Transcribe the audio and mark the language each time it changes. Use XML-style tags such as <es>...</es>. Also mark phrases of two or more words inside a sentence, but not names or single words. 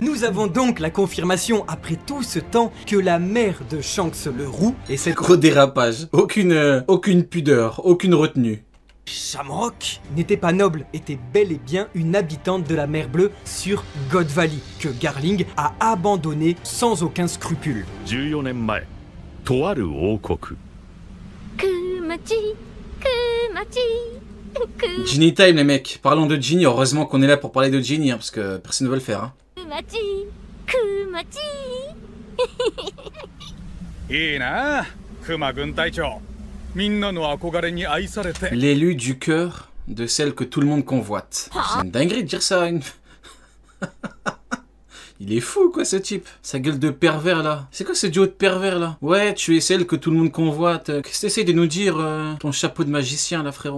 <fr>Nous avons donc la confirmation, après tout ce temps, que la mère de Shanks le roux, et cette Gros dérapage, aucune pudeur, aucune retenue. Shamrock n'était pas noble, était bel et bien une habitante de la mer Bleue sur God Valley, que Garling a abandonné sans aucun scrupule.</fr> <ja>14 年前、とある王国。</ja> <fr>Ginny time les mecs, parlons de Ginny, heureusement qu'on est là pour parler de Ginny, hein, parce que personne ne veut le faire. Hein.</fr> <ja>いいな、クマ軍隊長。みんなの憧れに愛されて。</ja> <fr>L'élu du cœur de celle que tout le monde convoite. C'est une dinguerie de dire ça à une... Il est fou quoi ce type. Sa gueule de pervers là. C'est quoi ce duo de pervers là? Ouais, tu es celle que tout le monde convoite. Qu'est-ce que t'essayes de nous dire, ton chapeau de magicien là frérot?</fr>